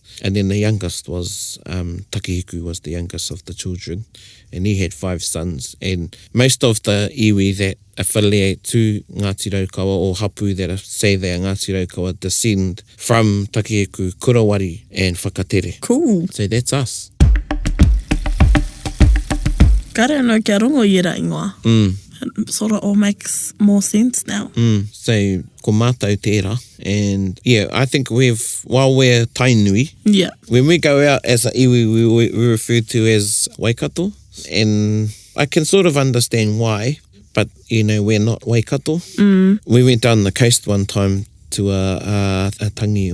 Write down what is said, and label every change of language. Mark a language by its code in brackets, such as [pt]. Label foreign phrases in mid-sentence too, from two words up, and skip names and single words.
[en] And then the youngest was, Takihiku was the youngest of the children, and he had 5 sons. And most of the iwi that affiliate to Ngāti Raukawa or hapu that say that Ngāti Raukawa descend from Takieku, Kurawari and Whakatere. Cool. So that's us. [mi] Kare anō kia rongo i ra ingoa. [en] It sort of all makes more sense now. So, [mi] ko mātou tērā. [en] And yeah, I think while we're tainui, Yeah. when we go out as a iwi, we refer to as waikato. And I can sort of understand why, but, you know, we're not waikato. We went down the coast one time to a tangi.